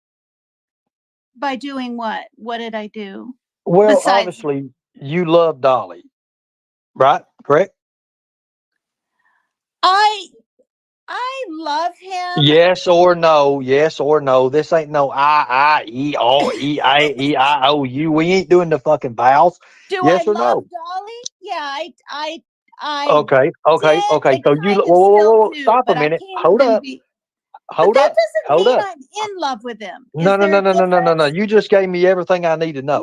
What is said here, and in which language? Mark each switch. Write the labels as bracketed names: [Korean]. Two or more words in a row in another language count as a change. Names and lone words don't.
[English] by doing what? What did I do? Well, Besides, obviously, you love Dolly, right? Correct? I love him. Yes or no? Yes or no? This ain't no I-E-O-E-I-E-I-O-U. We ain't doing the fucking vowels. Do I Yes or love no? Dolly? Yeah, I Okay, did. okay. I So kind of whoa, still whoa. do, Stop a but I minute. can't Hold even up. be. But Hold that up. doesn't Hold mean up. I'm in love with him. No, Is no, there no, a no, no, no, no, no. difference? You just gave me everything I need to know.